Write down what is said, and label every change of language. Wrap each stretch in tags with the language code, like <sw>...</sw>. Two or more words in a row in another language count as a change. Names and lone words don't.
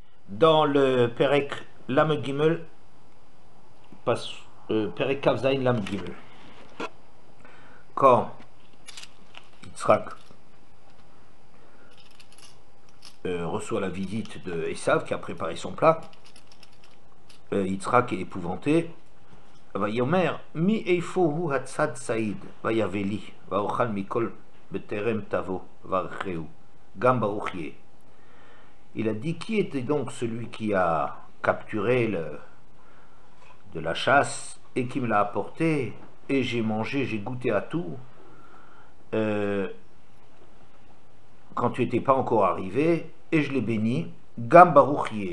<fr>Dans le</fr> <he>פרק למד גימל, פרק כף זין למד גימל,</he> <fr>quand Yitzhak reçoit la visite de Esav qui a préparé son plat, Yitzhak est épouvanté.</fr> <he>ויאמר מי איפוא הוא הצד ציד ויבא לי ואכל מכל בטרם תבוא ואברכהו גם ברוך יהיה.</he> <fr>Il a dit, qui était donc celui qui a capturé de la chasse et qui me l'a apporté, et j'ai mangé, j'ai goûté à tout quand tu n'étais pas encore arrivé, et je l'ai béni,</fr> <he>גם ברוך יהיה.</he>